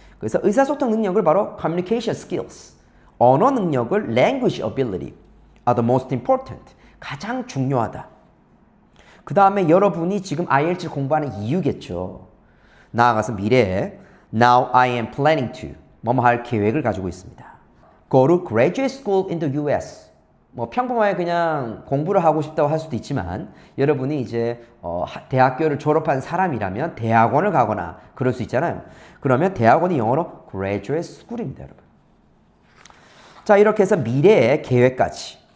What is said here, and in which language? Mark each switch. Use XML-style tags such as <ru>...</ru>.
<ko>그래서 의사소통 능력을 바로</ko> <en>communication skills,</en> <ko>언어 능력을</ko> <en>language ability are the most important.</en> <ko>가장 중요하다. 그 다음에 여러분이 지금 IELTS 공부하는 이유겠죠. 나아가서 미래에</ko> <en>Now I am planning to</en> <ko>뭐뭐 할 계획을 가지고 있습니다.</ko> <en>Go to graduate school in the US.</en> <ko>평범하게 그냥 공부를 하고 싶다고 할 수도 있지만 여러분이 이제 대학교를 졸업한 사람이라면 대학원을 가거나 그럴 수 있잖아요. 그러면 대학원이 영어로 graduate school입니다, 여러분. 자, 이렇게 해서 미래의 계획까지.</ko>